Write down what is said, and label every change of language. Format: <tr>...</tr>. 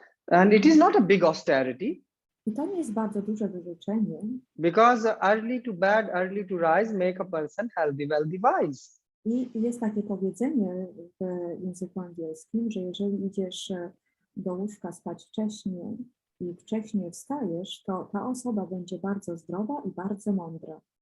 <en>And it is not a big austerity.</en> <pl>I to nie jest bardzo duże wyrzeczenie.</pl> <en>Because early to bed, early to rise make a person healthy, wealthy, wise.</en> <pl>I jest takie powiedzenie w języku angielskim, że jeżeli idziesz do łóżka spać wcześnie i wcześniej wstajesz, to ta osoba będzie bardzo zdrowa i bardzo mądra.</pl>